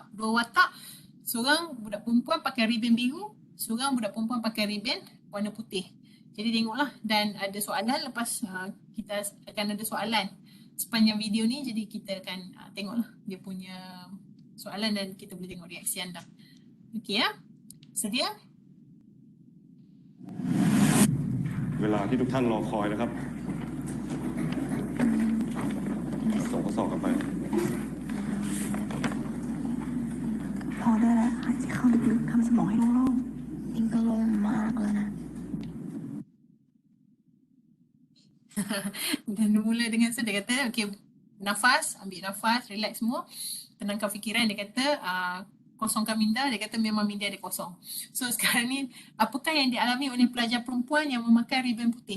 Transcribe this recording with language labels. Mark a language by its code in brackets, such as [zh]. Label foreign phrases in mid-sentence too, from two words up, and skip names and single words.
[ms] Seorang budak perempuan pakai ribbon biru, seorang budak perempuan pakai ribbon warna putih. Jadi tengoklah, dan ada soalan lepas kita akan ada soalan sepanjang video ni, jadi kita akan tengoklah dia punya soalan dan kita boleh tengok reaksi anda. Okey ya. Sedia? [th] เวลาที่ทุกท่านรอคอยนะครับส่งข้อสอบกันไป พอได้แล้วหายใจเข้าลึกๆทำสมองให้โล่งๆนิ่งก็โล่งมากแล้วนะ [ms] Dan mula dengan dia kata okey, nafas, ambil nafas, relax semua, tenangkan fikiran. Dia kata kosongkan minda. Dia kata memang minda dia kosong. So sekarang ni apakah yang dialami oleh pelajar perempuan yang memakai ribbon putih?